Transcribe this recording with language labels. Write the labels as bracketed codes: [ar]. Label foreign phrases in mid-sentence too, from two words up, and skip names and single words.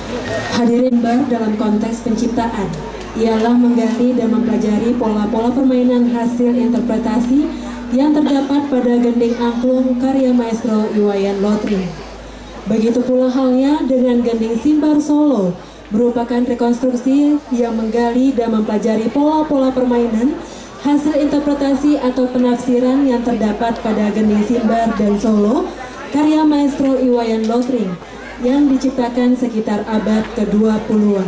[id] Hadirin bar dalam konteks penciptaan ialah menggali dan mempelajari pola-pola permainan hasil interpretasi yang terdapat pada gending angklung karya maestro Iwayan Lotring. Begitu pula halnya dengan gending Simbar Solo, merupakan rekonstruksi yang menggali dan mempelajari pola-pola permainan hasil interpretasi atau penafsiran yang terdapat pada gending Simbar dan Solo karya maestro Iwayan Lotring yang diciptakan sekitar abad ke-20-an.